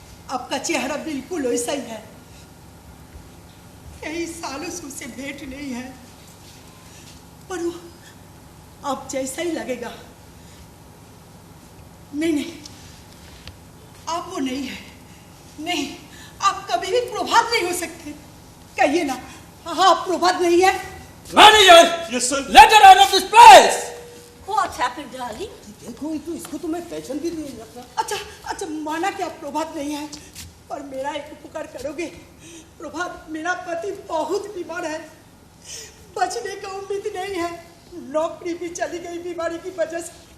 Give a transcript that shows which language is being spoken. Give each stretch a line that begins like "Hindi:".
Hindi: अब का चेहरा बिल्कुल वैसा ही है, कई सालों से उससे भेंट नहीं है, पर वो अब जैसा ही लगेगा। नहीं नहीं, अब वो नहीं है, नहीं, आप कभी भी प्रभात नहीं हो सकते। कहिए ना, हाँ प्रभात नहीं है। Manager, yes sir.
English: Let her out of this place. What's happened, darling?
Hindi: देखो तो इसको तो मैं पहचान भी नहीं लगता। अच्छा अच्छा, माना कि आप प्रभात नहीं है, पर मेरा एक उपकार करोगे? प्रभात, मेरा पति बहुत बीमार है, बचने का उम्मीद नहीं है, नौकरी भी चली गई बीमारी की वजह से।